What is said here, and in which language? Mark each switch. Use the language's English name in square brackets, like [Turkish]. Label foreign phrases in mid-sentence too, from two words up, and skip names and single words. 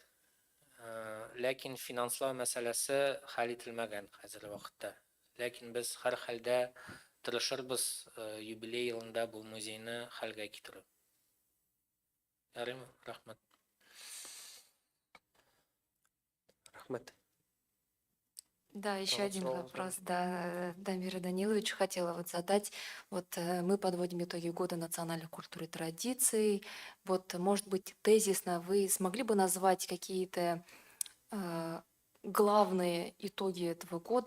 [Tatar] Ләкин финанслау мәсьәләсе хәл ителмәгән хәзерге вакытта. Ләкин без һәр хәлдә тырышырбыз юбилей елында бу музейны хәлгә китерү. Ярыймы? Рахмәт. Рахмәт. [Russian] Да, еще вот один снова вопрос, да, Дамира Даниловичу хотела вот задать. Вот мы подводим итоги года национальной культуры и традиций. Вот, может быть, тезисно вы смогли бы назвать какие-то главные итоги этого года?